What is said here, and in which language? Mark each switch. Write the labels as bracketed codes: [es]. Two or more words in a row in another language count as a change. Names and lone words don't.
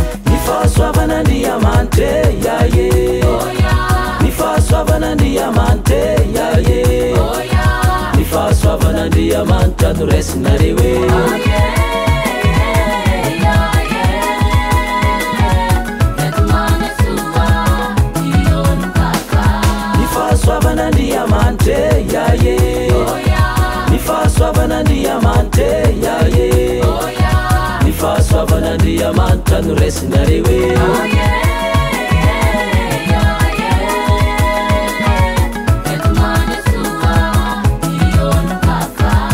[mg] Ny fahasoavan'Andriamanitra, [en] yeah, yeah. Oh, yeah. [mg] Ny fahasoavan'Andriamanitra, [en] yeah, yeah. Oh, yeah. [mg] Ny fahasoavan'Andriamanitra no raisinareo, eh. [en] Oh, yeah, yeah, yeah. [mg] Eto manasoa ny olo kafa. Ny fahasoavan'Andriamanitra, [en] yeah, yeah. Oh, yeah. [mg] Ny fahasoavan'Andriamanitra, [en] yeah, yeah. Oh, yeah. [mg] Ny fahasoavan'Andriamanitra no raisinareo, eh. [en] Oh, yeah, yeah, yeah, yeah. [mg] Eto manasoa ny olo kafa.